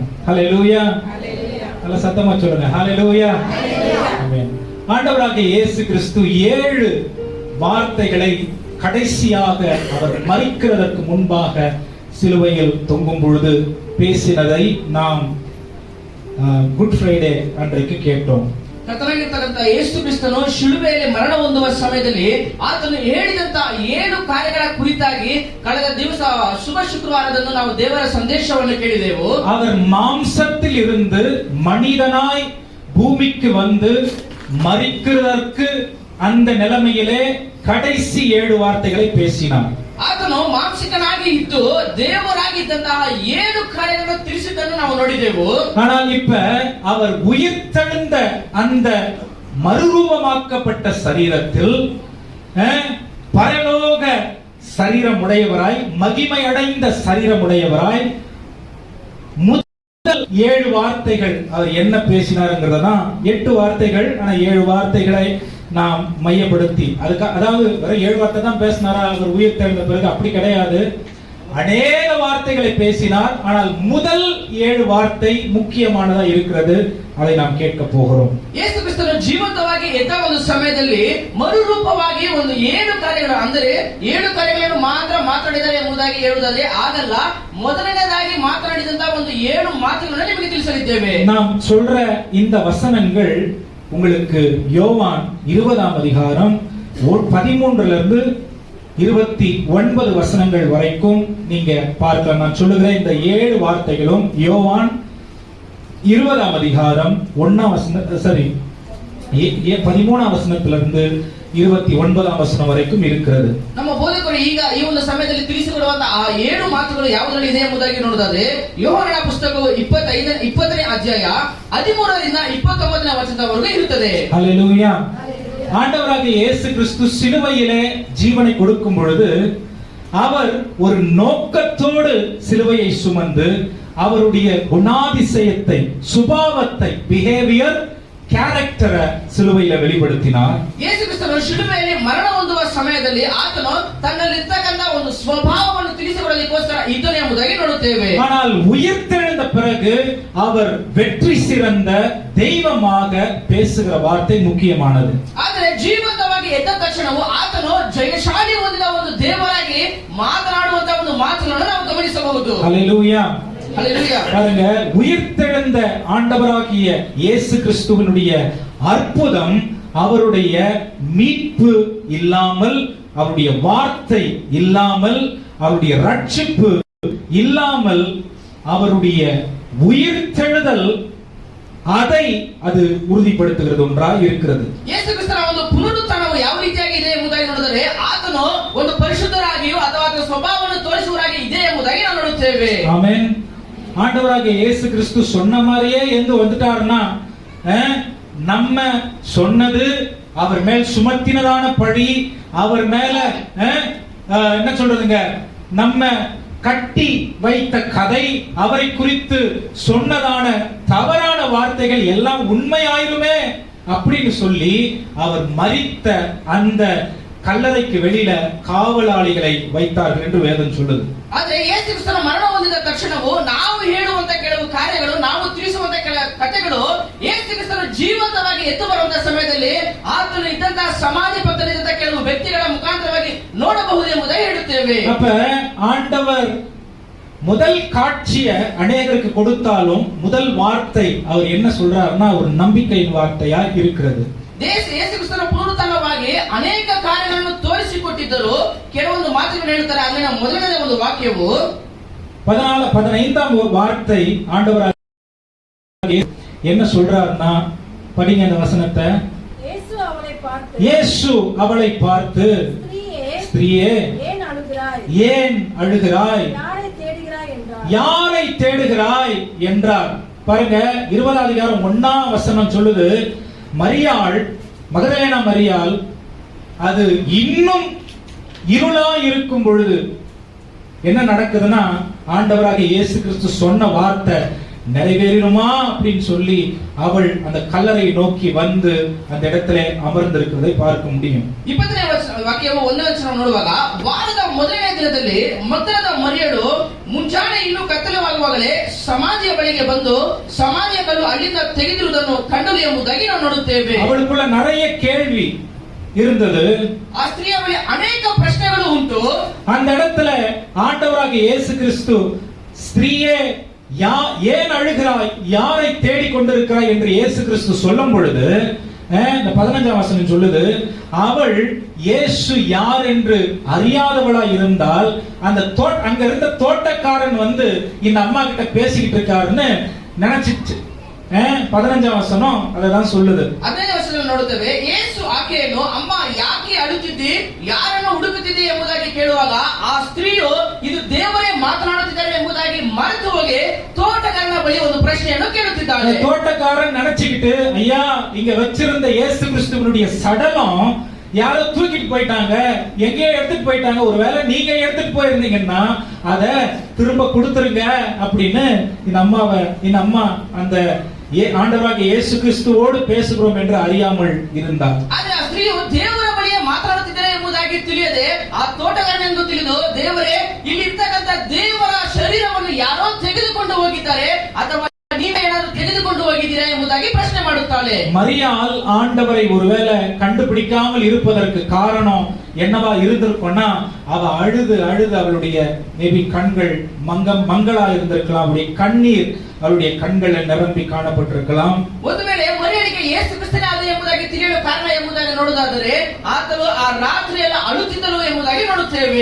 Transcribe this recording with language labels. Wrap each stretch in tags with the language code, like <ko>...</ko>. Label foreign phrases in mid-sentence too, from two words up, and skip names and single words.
<ta>ஹல்லேலூயா, நல்ல சத்தமா சொல்லுங்க ஹல்லேலூயா. ஆமென். ஆண்டவராகிய இயேசு கிறிஸ்து 7 வார்த்தைகளை கடைசியாக அவர் மரிக்கிறதற்கு முன்பாக சிலுவையில் தொங்கும் பொழுது பேசினதை நாம் ಗುಡ್ ಫ್ರೈಡೆ ಅನ್றைக்கு ಕೇಟೋಂ.</ta> <kn>ಕರ್ತನಾಗಿರ್ತಕ್ಕಂಥ ಯೇಸು ಕ್ರಿಸ್ತನು ಶಿಲುಬೆಯಲ್ಲಿ ಮರಣ ಹೊಂದುವ ಸಮಯದಲ್ಲಿ ಆತನು ಹೇಳಿದಂತ 7 ಕಾರ್ಯಗಳ ಕುರಿತಾಗಿ ಕಳೆದ ದಿವಸ ಶುಭ ಶುಕ್ರವಾರದಂದು ನಾವು ದೇವರ ಸಂದೇಶವನ್ನು ಕೇಳಿದೆವು.</kn> <ta>அவர் மாம்சத்தில் இருந்து மனிதனாய் பூமிக்கு வந்து மரிக்கிறதற்கு அந்த நிலைமையிலே கடைசி 7 வார்த்தைகளை பேசினார்.</ta> <kn>ಆತನು ಮಾಂಸಿಕನಾಗಿ ಇದ್ದು ದೇವರಾಗಿದ್ದಂತಹ 7 ಕಾರ್ಯಗಳನ್ನು ತಿಳಿಸಿದ್ದನ್ನು ನಾವು ನೋಡಿದೆವು.</kn> <ta>ஆனால் இப்ப அவர் உயிர்த்தெழுந்த அந்த மறுரூபமாக்கப்பட்ட சரீரத்தில் பரலோக சரீரமுடையவராய், மகிமை அடைந்த சரீரமுடையவராய் முதல் 7 வார்த்தைகள் அவர் என்ன பேசினார்ங்கிறதான் 8 வார்த்தைகள். ஆனா 7 வார்த்தைகளை நாம் மையப்படுத்தி அதாவது 7 வார்த்தை தான் பேசினாரா அவர் உயிர் தெழுந்த பிறகு? அப்படி கிடையாது, அநேக வார்த்தைகளை பேசினார். ஆனால் முதல் 7 வார்த்தை முக்கியமானதா இருக்கிறது, அதை நாம் கேட்க போகிறோம்.</ta> <kn>ಯೇಸು ಕ್ರಿಸ್ತನು ಜೀವಂತವಾಗಿ ಎದ್ದ ಒಂದು ಸಮಯದಲ್ಲಿ ಮರುರೂಪವಾಗಿ ಒಂದು 7 ಕಾರ್ಯಗಳು, ಅಂದರೆ 7 ಕಾರ್ಯಗಳನ್ನು ಮಾತ್ರ ಮಾತಾಡಿದ್ದಾರೆ ಎಂಬುದಾಗಿ ಹೇಳುವುದಾದ್ರೆ ಆಗಲ್ಲ. ಮೊದಲನೇದಾಗಿ ಮಾತನಾಡಿದಂತಹ ಒಂದು 7 ಮಾತುಗಳನ್ನು ನಿಮಗೆ ತಿಳಿಸಲಿದ್ದೇವೆ.</kn> <ta>நாம் சொல்ற இந்த வசனங்கள் உங்களுக்கு யோவான் 20ஆம் அதிகாரம் 13 29 வசனங்கள் வரைக்கும் நீங்க பார்க்கலாம். நான் சொல்லுகிற இந்த 7 வார்த்தைகளும் யோவான் 20ஆம் அதிகாரம் 13ஆம் வசனத்திலிருந்து 29ஆம் வசனம் வரைக்கும் இருக்கிறது.</ta> <kn>ನಮ್ಮ ಬೋಧಕರು ಈಗ ಈ ಒಂದು ಸಮಯದಲ್ಲಿ ತಿಳಿಸಿಕೊಡುವಂತಹ ಆ 7 ಮಾತುಗಳು ಯಾವುದರಲ್ಲಿ ಇದೆ ಎಂಬುದಾಗಿ ನೋಡೋದಾದ್ರೆ ಯೋಹಾನನ ಪುಸ್ತಕವು 20ನೇ ಅಧ್ಯಾಯ 13ರಿಂದ 29ನೇ ವಚನದವರೆಗೆ ಇರುತ್ತದೆ.</kn> <ta>ஹல்லேலூயா. ஆண்டவராகிய இயேசு கிறிஸ்து சிலுவையிலே ஜீவனை கொடுக்கும் பொழுது அவர் ஒரு நோக்கத்தோடு சிலுவையை சுமந்து அவருடைய குணாதிசயத்தை, சுபாவத்தை, பிஹேவியர், ಕ್ಯಾರೆಕ್ಟರ್ ಸಿಲುವೆಯಲ್ಲಿ வெளிப்படுத்தினார்.</ta> <kn>ಯೇಸು ಕ್ರಿಸ್ತನು ಶಿಲುಬೆಯಲ್ಲಿ ಮರಣ ಹೊಂದುವ ಸಮಯದಲ್ಲಿ ಆತನು ತನ್ನಲ್ಲಿರ್ತಕ್ಕಂಥ ಒಂದು ಸ್ವಭಾವವನ್ನು ತಿಳಿಸಿಕೊಡಲಿಕ್ಕೋಸ್ಕರ ಇದ್ದನು ಎಂಬುದಾಗಿ ನೋಡುತ್ತೇವೆ.</kn> <ta>ஆனால் உயிர்த்தெழுந்த பிறகு அவர் வெற்றி சிறந்த தெய்வமாக பேசுகிற வார்த்தை ಮುಖ್ಯமானது.</ta> <kn>ಆದರೆ ಜೀವಂತವಾಗಿ ಎದ್ದ ತಕ್ಷಣವೂ ಆತನು ಜಯಶಾಲಿ ಹೊಂದಿದ ಒಂದು ದೇವರಾಗಿ ಮಾತನಾಡುವಂತ ಒಂದು ಮಾತುಗಳನ್ನು ನಾವು ಗಮನಿಸಬಹುದು. ಹಲ್ಲೆಲೂಯಾ.</kn> <ta>பாருங்க, உயிர்த்தெழுந்த ஆண்டவராகிய இயேசு கிறிஸ்துவினுடைய அற்புதம் அவருடைய மீட்பு இல்லாமல், அவருடைய வார்த்தை இல்லாமல், அவருடைய ரட்சிப்பு இல்லாமல், அவருடைய உயிர்த்தெழுதல் அதை அது உறுதிப்படுத்துகிறது ஒன்றாக இருக்கிறது.</ta> <kn>ಯೇಸು ಕ್ರಿಸ್ತನ ಒಂದು ಪುನರುತ್ಥಾನವು ಯಾವ ರೀತಿಯಾಗಿ ಇದೆ ಎಂಬುದಾಗಿ ನೋಡಿದರೆ ಆತನು ಒಂದು ಪರಿಶುದ್ಧರಾಗಿಯೂ ಅಥವಾ ಆತನ ಸ್ವಭಾವವನ್ನು ತೋರಿಸುವರಾಗಿ ಇದೆ ಎಂಬುದಾಗಿ ನಾವು ನೋಡುತ್ತೇವೆ.</kn> <ta>ஆமென். ஆண்டவராகிய இயேசு கிறிஸ்து சொன்ன மாதிரியே என்று வந்துட்டாருன்னா, நம்ம சொன்னது அவர் மேல் சுமத்தினதான பழி, அவர் மேல என்ன சொல்றதுங்க, நம்ம கட்டி வைத்த கதை, அவரை குறித்து சொன்னதான தவறான வார்த்தைகள் எல்லாம் உண்மையாயிருமே அப்படின்னு சொல்லி அவர் மரித்த அந்த கல்லறைக்கு வெளியில காவலாளிகளை வைத்தார்கள் என்று வேதம் சொல்லுது.</ta> <kn>ಆದರೆ ಯೇಸು ಕ್ರಿಸ್ತನ ಮರಣ ಹೊಂದಿದ ತಕ್ಷಣವೂ ನಾವು ಹೇಳುವಂತ ಕೆಲವು ಕಾರ್ಯಗಳು, ನಾವು ತಿಳಿಸುವಂತ ಕಥೆಗಳು ಯೇಸು ಕ್ರಿಸ್ತನ ಜೀವಂತವಾಗಿ ಎದ್ದು ಬರುವಂತ ಸಮಯದಲ್ಲಿ ಆತನು ಇದ್ದಂತಹ ಸಮಾಧಿ ಪಕ್ಕದಲ್ಲಿದ್ದಂತ ಕೆಲವು ವ್ಯಕ್ತಿಗಳ ಮುಖಾಂತರವಾಗಿ ನೋಡಬಹುದು ಎಂಬುದಾಗಿ ಹೇಳುತ್ತೇವೆ.</kn> <ta>அப்ப ஆண்டவர் முதல் காட்சியை அநேகருக்கு கொடுத்தாலும் முதல் வார்த்தை அவர் என்ன சொல்றாருன்னா ஒரு நம்பிக்கையின் வார்த்தையா இருக்கிறது.</ta> <kn>ಯೇಸು ಕ್ರಿಸ್ತನ ಪುನರುತ್ಥಾನವಾಗಿ ಅನೇಕ ಕಾರ್ಯಗಳನ್ನು ತೋರಿಸಿಕೊಟ್ಟಿದ್ದರು. ಕೆಲವೊಂದು ಮಾತುಗಳನ್ನು ಹೇಳ್ತಾರೆ. ಅಲ್ಲಿನ ಮೊದಲನೇ ಒಂದು ವಾಕ್ಯವು</kn> <ta>15ஆம் வார்த்தை ஆண்டவர் என்ன சொல்றாருன்னா, படிங்க அந்த வசனத்தை. இயேசு அவளை பார்த்து ஸ்திரீயே ஏன் அழுகிறாய், யாரை தேடுகிறாய் என்றார். பாருங்க, 20ஆம் அதிகாரம் 1ஆம் வசனம் சொல்லுது, மரியாள், மகதலேனா மரியாள், அது இன்னும் இருளா இருக்கும் பொழுது என்ன நடக்குதுன்னா, ஆண்டவராகிய இயேசு கிறிஸ்து சொன்ன வார்த்தை நிறைவேறுமா அப்படின்னு சொல்லி அவள் அந்த கல்லறை நோக்கி வந்து அந்த இடத்துல அமர்ந்திருக்கிறதை பார்க்க முடியும்.</ta> <kn>20ನೇ ವಾಕ್ಯವು 1ನೇ ವಚನ ನೋಡುವಾಗ, ವಾರದ ಮೊದಲನೇ ದಿನದಲ್ಲಿ ಮಗ್ದಲದ ಮರಿಯಳು ಮುಂಜಾನೆ ಇನ್ನೂ ಕತ್ತಲವಾಗುವಾಗಲೇ ಸಮಾಧಿಯ ಬಳಿಗೆ ಬಂದು ಸಮಾಧಿಯ ಕಲ್ಲು ಅಲ್ಲಿಂದ ತೆಗೆದಿರುವುದನ್ನು ಕಂಡಳು ಎಂಬುದಾಗಿ ನಾವು ನೋಡುತ್ತೇವೆ.</kn> <ta>அவளுக்குள்ள நிறைய கேள்வி இருந்தது.</ta> <kn>ಆ ಸ್ತ್ರೀಯ ಬಳಿ ಅನೇಕ ಪ್ರಶ್ನೆಗಳು ಉಂಟು.</kn> <ta>அந்த இடத்துல ஆண்டவராகிய இயேசு கிறிஸ்து ஸ்திரீயே ஏன் அழுகிறாய், யாரை தேடிக் கொண்டிருக்கிறாய் என்று இயேசு கிறிஸ்து சொல்லும் பொழுது இந்த 15ஆம் வசனம் சொல்லுது, அவள் இயேசு யார் என்று அறியாதவளாய் இருந்தால் அந்த அங்க இருந்த தோட்டக்காரன் வந்து இந்த அம்மா கிட்ட பேசிக்கிட்டு இருக்காருன்னு நினைச்சிச்சு. 15ஆம் வசனம் அததான் சொல்லுது.</ta> <kn>15ನೇ ವಚನದಲ್ಲಿ ನೋಡುತ್ತೇವೆ, ಯೇಸು ಆಕೆಯನ್ನು ಅಮ್ಮ ಯಾಕೆ ಅಳುತ್ತಿದ್ದಿ, ಯಾರನ್ನು ಹುಡುಕುತ್ತಿದ್ದಿ ಎಂಬುದಾಗಿ ಕೇಳುವಾಗ ಆ ಸ್ತ್ರೀಯು ಇದು ದೇವರೇ ಮಾತನಾಡುತ್ತಿದ್ದಾರೆ ಎಂಬುದಾಗಿ ಮರೆತು ಹೋಗಿ ತೋಟಗಾರನ ಬಳಿ ಒಂದು ಪ್ರಶ್ನೆಯನ್ನು ಕೇಳುತ್ತಿದ್ದಾಳೆ.</kn> <ta>தோட்டக்காரன் நினைச்சுக்கிட்டு, ஐயா இங்க வச்சிருந்த இயேசு கிறிஸ்துவினுடைய சடலம் யாரோ தூக்கிட்டு போயிட்டாங்க, எங்கேயோ எடுத்துட்டு போயிட்டாங்க, ஒருவேளை நீங்க எடுத்துட்டு போயிருந்தீங்கன்னா அத திரும்ப கொடுத்துருங்க அப்படின்னு இந்த அம்மா அந்த ஆண்டவராகிய இயேசு கிறிஸ்துவோடு பேசுகிறோம் என்று அறியாமல் இருந்தார்.</ta> <kn>ಆದರೆ ಆ ಸ್ತ್ರೀಯು ದೇವರ ಬಳಿಯೇ ಮಾತನಾಡುತ್ತಿದ್ದಾರೆ ಎಂಬುದಾಗಿ ತಿಳಿಯದೆ ಆ ತೋಟಗಾರನೆಂದು ತಿಳಿದು, ದೇವರೇ ಇಲ್ಲಿ ಇರ್ತಕ್ಕಂಥ ದೇವರ ಶರೀರವನ್ನು ಯಾರೋ ತೆಗೆದುಕೊಂಡು ಹೋಗಿದ್ದಾರೆ ಅಥವಾ ನೀವೇ ಏನಾದರೂ ತೆಗೆದುಕೊಂಡು ಹೋಗಿದ್ದೀರಾ ಎಂಬುದಾಗಿ ಪ್ರಶ್ನೆ ಮಾಡುತ್ತಾಳೆ.</kn> <ta>மரியாள் ஆண்டவரை ஒருவேளை கண்டுபிடிக்காமல் இருப்பதற்கு காரணம் என்னவா இருந்திருக்கும்னா, அவ அழுது அழுது அவளுடைய மேபி கண்கள் மங்களா இருந்திருக்கலாம், அவளுடைய கண்ணீர் அவளுடைய கண்களை நிரம்பி காணப்பட்டிருக்கலாம்.</ta> <kn>ಒಂದು ವೇಳೆ ಮರಿಯಳಿಗೆ ಯೇಸು ಕ್ರಿಸ್ತನೇ ಆದ ಎಂಬುದಾಗಿ ತಿಳಿಯಲು ಕಾರಣ ಎಂಬುದಾಗಿ ನೋಡುವುದಾದರೆ ಆತನು ಆ ರಾತ್ರಿ ಎಲ್ಲ ಅಳುತ್ತಿದ್ದಳು ಎಂಬುದಾಗಿ ನೋಡುತ್ತೇವೆ.</kn>